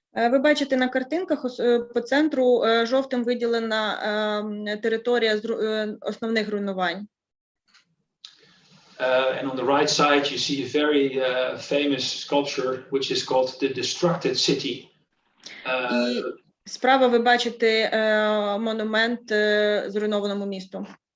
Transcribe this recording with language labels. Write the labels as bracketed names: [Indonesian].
[Ukrainian] Ви бачите на картинках по центру жовтим виділена територія основних руйнувань. [English] And on the right side you see a very famous sculpture which is called the Destructed City. [Ukrainian] Справа ви бачите монумент зруйнованому місту.